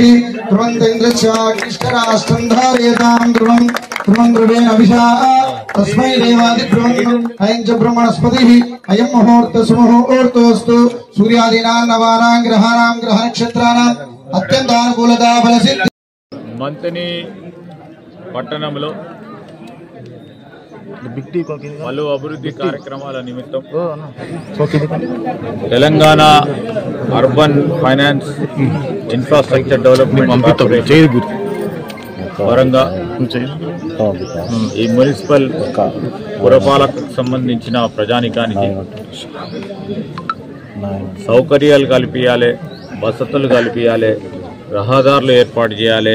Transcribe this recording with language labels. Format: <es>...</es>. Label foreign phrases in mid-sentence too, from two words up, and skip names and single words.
<sa>ध्रुवंतेन्द्रश्चाग्निष्कराष्ट्रं धारयतां ध्रुवं ध्रुवं ध्रुवेण अभिषा तस्मै देवादिध्रुवम् अयं च ब्रह्मणस्पतिः अयं मुहूर्तः सुमुहूर्तोऽस्तु सूर्यादीनां नवानां ग्रहाणां ग्रहनक्षत्राणाम् अत्यन्तानुकूलता फलसिद्धि.</sa> <te>మంతని పట్టణంలో పలు అభివృద్ధి కార్యక్రమాల నిమిత్తం తెలంగాణ అర్బన్ ఫైనాన్స్ ఇన్ఫ్రాస్ట్రక్చర్ డెవలప్మెంట్ కార్పొరేషన్ పరంగా ఈ మున్సిపల్ పురపాలకకు సంబంధించిన ప్రజానికానికి సౌకర్యాలు కల్పించాలి, వసతులు కల్పించాలి, రహదారులు ఏర్పాటు చేయాలి.</te>